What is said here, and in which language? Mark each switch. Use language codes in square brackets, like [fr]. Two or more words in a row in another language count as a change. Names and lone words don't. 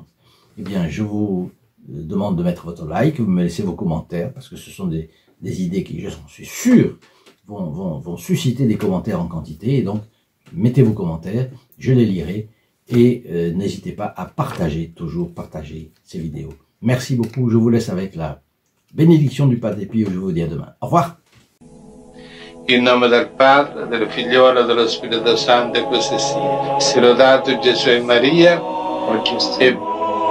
[fr] Eh bien, je vous demande de mettre votre like, vous me laissez vos commentaires, parce que ce sont des idées qui, je suis sûr, vont susciter des commentaires en quantité, et donc mettez vos commentaires, je les lirai, et n'hésitez pas à partager, toujours partager ces vidéos. Merci beaucoup, je vous laisse avec la bénédiction du Padre Pio, je vous dis à demain. Au revoir. [it] In nome del Padre, del Figliolo e dello Spirito Santo, e così sia. Sia lodato Gesù e Maria, oggi e sempre.